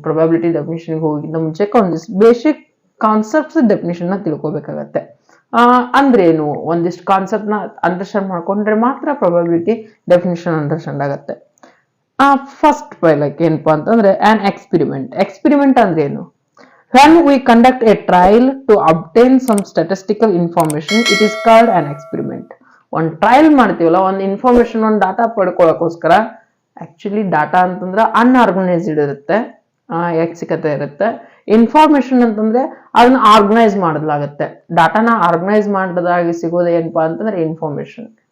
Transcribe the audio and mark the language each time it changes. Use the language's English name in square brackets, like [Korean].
[Kannada] Probability definition ಹೋಗಿಂದ ಮುಂಚೆ basic concepts definition ನ ತಿಳ್ಕೊಬೇಕಾಗತ್ತೆ. ಅಂದ್ರೆ ಏನು, ಒಂದಿಷ್ಟು ಕಾನ್ಸೆಪ್ಟ್ ನ ಅಂಡರ್ಸ್ಟ್ಯಾಂಡ್ ಮಾಡ್ಕೊಂಡ್ರೆ ಮಾತ್ರ ಪ್ರೊಬ್ಯಾಬಿಲಿಟಿ ಡೆಫಿನೇಷನ್ ಅಂಡರ್ಸ್ಟ್ಯಾಂಡ್ ಆಗತ್ತೆ. ಫಸ್ಟ್ ಪೈಲಕ್ಕೆ ಏನಪ್ಪಾ ಅಂತಂದ್ರೆ ಆನ್ ಎಕ್ಸ್ಪೆರಿಮೆಂಟ್ ಅಂದ್ರೆ ಏನು? [English] When we conduct a trial to obtain some statistical information, it is called an experiment. [Kannada] ಒಂದು ಟ್ರಯಲ್ ಮಾಡ್ತೀವಲ್ಲ, ಒಂದು ಇನ್ಫಾರ್ಮೇಶನ್, ಒಂದು ಡಾಟಾ ಪಡ್ಕೊಳ್ಳೋಕ್ಕೋಸ್ಕರ, ಆಕ್ಚುಲಿ ಡಾಟಾ ಅಂತಂದ್ರೆ ಅನ್ಆರ್ಗನೈಸ್ಡ್ ಇರುತ್ತೆ, ಐಚ್ಛಿಕತೆ ಇರುತ್ತೆ. ಇನ್ಫಾರ್ಮೇಶನ್ ಅಂತಂದ್ರೆ ಅದನ್ನ ಆರ್ಗನೈಸ್ ಮಾಡಲಾಗುತ್ತೆ. ಡಾಟಾನ ಆರ್ಗನೈಸ್ ಮಾಡಿದಾಗ ಸಿಗೋದು ಏನಪ್ಪಾ ಅಂತಂದ್ರೆ ಇನ್ಫಾರ್ಮೇಶನ್.